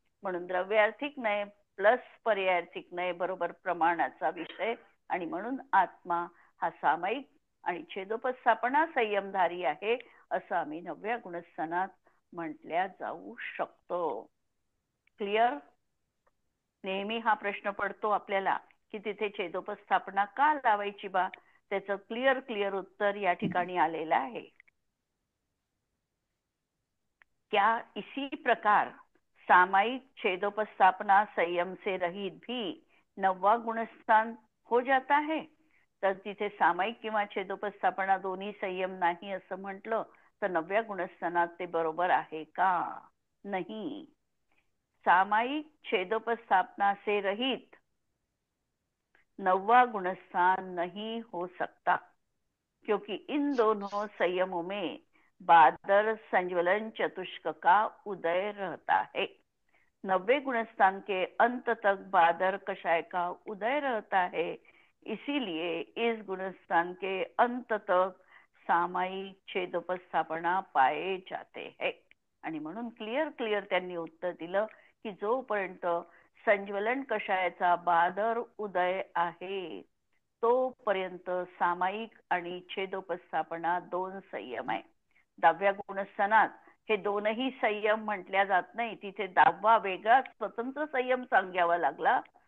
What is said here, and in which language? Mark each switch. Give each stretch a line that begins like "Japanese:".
Marathi: म्हणून द्रव्यार्थिक नय प्लस पर्यायार्थिक नय बरोबर प्रमाणाचा विषय आणि म्हणून आत्मा हा सामायिक आणि छेदोपस्थापना संयमधारी आहे असं आम्ही 9व्या गुणस्थानात म्हटल्या जाऊ शकतो. क्लिअर? नेहमी हा प्रश्न पडतो आपल्याला की तिथे छेदोपस्थापना का लावायची बा? त्याचं क्लिअर उत्तर या ठिकाणी आलेलं आहे.
Hindi: क्या इसी प्रकार सामायिक छेदोपस्थापना संयम से रहित भी 9वां गुणस्थान हो जाता है?
Marathi: तर तिथे सामायिक किंवा छेदोपस्थापना दोन्ही संयम नाही असं म्हटलं तर 9व्या गुणस्थानात ते बरोबर आहे का?
Hindi: नहीं. सामायिक छेदोपस्थापना से रहित 9वां गुणस्थान नहीं हो सकता क्योंकि इन दोनों संयमों में बादर संज्वलन चतुष्क का उदय रहता है. 9वें गुणस्थान के अंत तक बादर कषाय का उदय रहता है. इसीलिए इस गुणस्थान के अंत तक सामायिक छेदोपस्थापना पाए जाते हैं.
Marathi: आणि म्हणून क्लिअर त्यांनी उत्तर दिलं की जोपर्यंत संज्वलन कषायाचा बादर उदय आहे तोपर्यंत सामायिक आणि छेदोपस्थापना 2 संयम आहे. 10व्या गुणस्थानात हे दोनही संयम म्हटल्या जात नाही. तिथे 10वा वेगळा स्वतंत्र संयम सांगावा लागला.